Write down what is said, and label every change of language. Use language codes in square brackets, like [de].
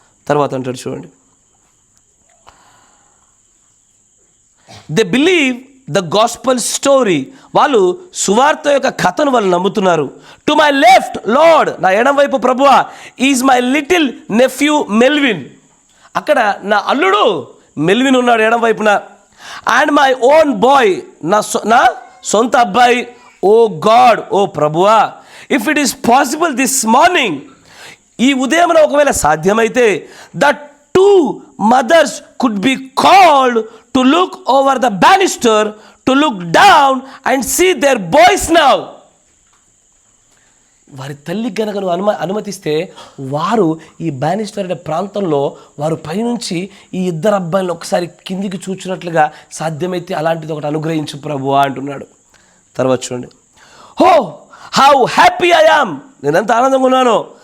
[te] తర్వాత అంటాడు చూడండి, [en] they believe the gospel story, [te] వాళ్ళు సువార్త యొక్క కథను వాళ్ళు నమ్ముతున్నారు. [en] to my left Lord, [te] నా ఎడం వైపు ప్రభువా, [en] is my little nephew Melvin, [te] అక్కడ నా అల్లుడు మెల్విన్ ఉన్నాడు ఎడం వైపున. [en] and my own boy, [te] నా సొంత అబ్బాయి. [en] oh God, [te] ఓ ప్రభువా, [en] if it is possible this morning, [te] ఈ ఉదయం ఒకవేళ సాధ్యమైతే, [en] The 2 mothers could be called to look over the banister, to look down and see their boys now. [te] వారి తల్లి గనక నువ్వు అనుమతిస్తే వారు ఈ బానిస్టర్ అనే ప్రాంతంలో వారు పైనుంచి ఈ 2 అబ్బాయిలను ఒకసారి కిందికి చూచినట్లుగా సాధ్యమైతే అలాంటిది ఒకటి అనుగ్రహించు ప్రభువా అంటున్నాడు. తర్వాత చూడండి, [en] oh how happy I am, [te] నేను ఎంత ఆనందంగా ఉన్నాను.